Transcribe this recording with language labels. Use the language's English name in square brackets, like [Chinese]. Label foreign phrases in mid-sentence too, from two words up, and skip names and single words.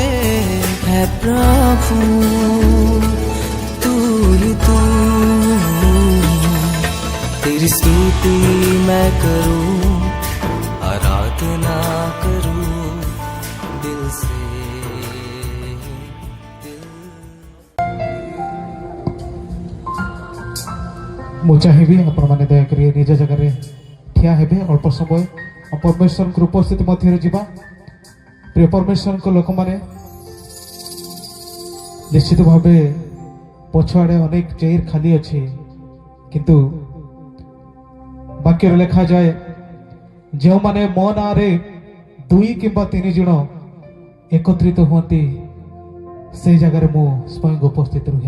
[Hindi] है प्रभु तू ही तू, तेरी स्तुति मैं करूं, आराधना करूं दिल से, दिल। [Odia] ମୁଁ ଚାହିଁବି ଆପଣମାନେ ଦୟାକରି ନିଜ ଜାଗାରେ ଠିଆ ହେବେ। ଅଳ୍ପ ସମୟ ପରମେଶ୍ୱରଙ୍କ ଉପସ୍ଥିତି ମଧ୍ୟରେ ଯିବା। ପ୍ରିୟ ପରମେଶ୍ୱରଙ୍କ ଲୋକମାନେ, ନିଶ୍ଚିତ ଭାବେ ପଛଆଡ଼େ ଅନେକ ଚେୟାର ଖାଲି ଅଛି, କିନ୍ତୁ ବାକ୍ୟରେ ଲେଖାଯାଏ ଯେଉଁମାନେ ମୋ ନାଁରେ 2 କିମ୍ବା 3 ଜଣ ଏକତ୍ରିତ ହୁଅନ୍ତି ସେଇ ଜାଗାରେ ମୁଁ ସ୍ୱୟଂ ଉପସ୍ଥିତ ରୁହେ।